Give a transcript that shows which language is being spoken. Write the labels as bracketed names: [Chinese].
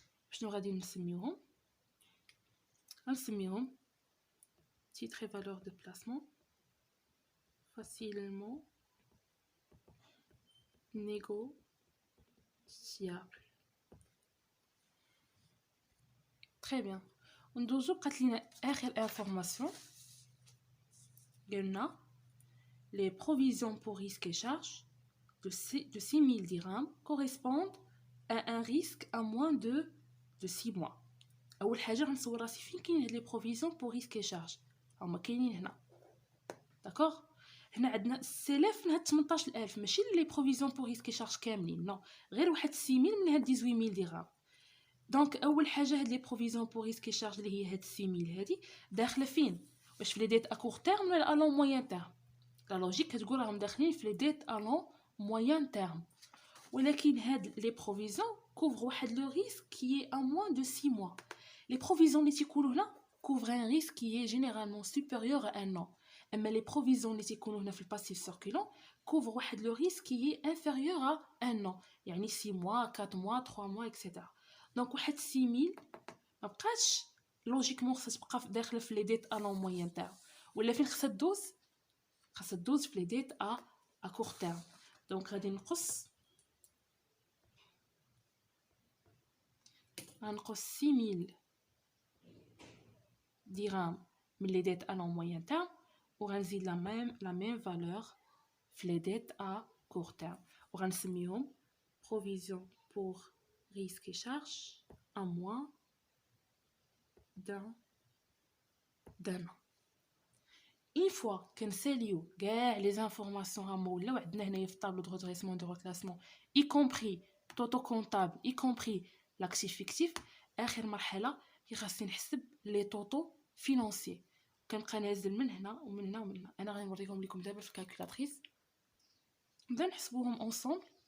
[Arabic] شنو غادي نسميوهم؟ غنسميوهم [French] titre et valeur de placement facilement négociable. Très bien. [Arabic] وندوزو بقات لينا اخر انفورماسيون. قلنا [French] les provisions pour risques et charges de 6,000 dirhams correspondent à un risque à moins de 6 mois. [Arabic] اول حاجه غنصور راسي فين كاين هاد لي بروفيزيون بور ريسك اي شارج. هما كاينين هنا. داكوغ هنا عندنا السلاف من هاد 18,000 ماشي لي بروفيزيون بور ريسك اي شارج كاملين، نو غير واحد 6,000 من هاد 18,000 درهم. دونك اول حاجه هاد لي بروفيزيون بور ريسك اي شارج اللي هي هاد 6,000 هادي داخله فين؟ واش في لي ديت ا كور تيرم ولا ا لون موين تيرم؟ لا لوجيك كتقول راهم داخلين في لي ديت ا لون موين تيرم، ولكن هاد لي بروفيزيون كوفر واحد لو ريسك كي ا موين دو 6 mois. [French] Les provisions [Arabic] اللي تيكونوا هنا [French] couvrent un risque qui est généralement supérieur à un an. [Arabic] اما les provisions اللي تيكونوا هنا في الباسيف سيركولون couvrent واحد لو ريسك [French] qui est inférieur à un an، [Arabic] يعني 6 mois 4 mois 3 mois etc. دونك واحد 6,000 ما بقاش لوجيكمون خصها تبقى داخله في لي ديت ا لون موين تيرم، ولا فين خصها تدوز في لي ديت ا كور تيرم. [French] دونك [Arabic] غادي نقص [French] 6,000 dirhams من les dettes à long moyen terme [Arabic] وغنزيد [French] la même valeur في les dettes à court terme [Arabic] وغنسميهم [French] provision pour risques et charges à moins d'un an. [Arabic] Une fois كنساليو كاع لي انفورماسيون هما ولاو عندنا هنايا في الطابلو دو redressement دو reclassement y compris توتو كونطابل y compris l'actif fictif. اخر مرحله هي خاصني نحسب لي طوطو فينانسي. كنبقى نازل من هنا ومن هنا ومن هنا. انا غنوريهم لكم دابا في الكالكولاتريس نبدا نحسبوهم اونصومبل.